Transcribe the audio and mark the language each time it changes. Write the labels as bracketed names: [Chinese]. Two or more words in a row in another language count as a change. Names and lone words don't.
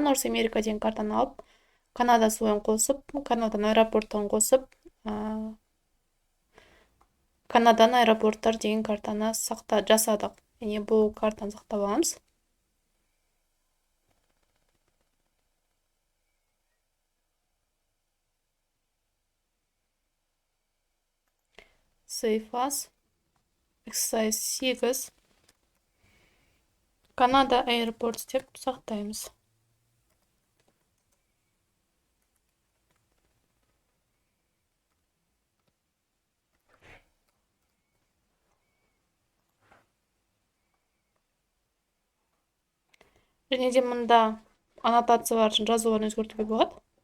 [Kazakh] Норс Америка деген картаны алып, Канада ойын қосып, Канаданың аэропорттан қосып, Канаданың аэропорттар деген картаны жасадық. Яғни бұл картаны сақтап аламыз. [English] Save as. [Kazakh] Exercise 8. Канада Airports деп сақтаймыз. Және де мұнда аннотациялар үшін жазуларын өзгертуге болады.